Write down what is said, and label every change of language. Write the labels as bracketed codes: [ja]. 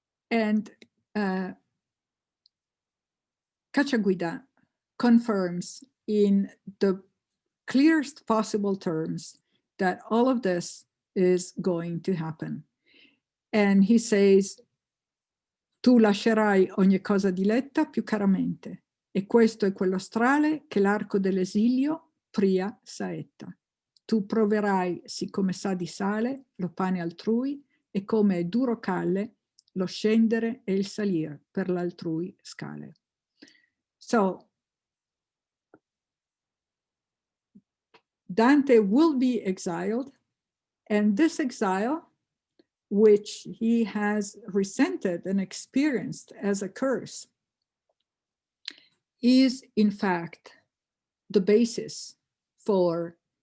[en] And Cacciaguida confirms in the clearest possible terms that all of this is going to happen. And he says, [it] tu lascerai ogni cosa diletta più caramente, e questo è quello strale che l'arco dell'esilio pria saetta. Tu proverai, siccome sa di sale, lo pane altrui, e come è duro calle, lo scendere e il salir per l'altrui scale. [en] So, Dante will be exiled, and this exile, which he has resented and experienced as a curse, is in fact the basis for